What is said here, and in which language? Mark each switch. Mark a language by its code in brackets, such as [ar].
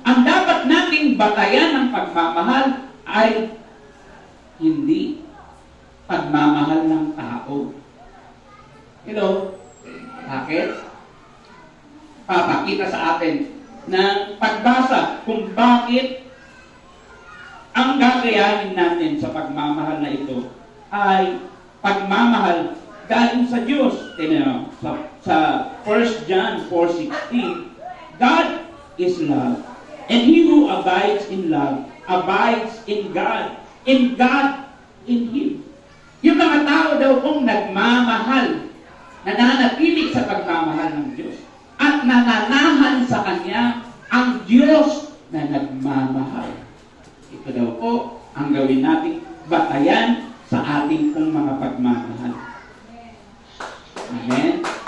[tl] Ang dapat nating batayan ng pagmamahal ay hindi pagmamahal ng tao. Hello? Bakit? Papakita sa atin ng pagbasa kung bakit ang gagayahin natin sa pagmamahal na ito ay pagmamahal galing sa Diyos. Tingnan mo, sa [en] 1 John 4:16, God is love, and he who abides in love abides in God, and God in him. [tl] Yung mga tao daw kung nagmamahal, nananatili sa pagmamahal ng Diyos, at nananahan sa Kanya ang Diyos na nagmamahal. Ito daw po ang gawin nating batayan sa ating pong mga pagmamahal. Amen?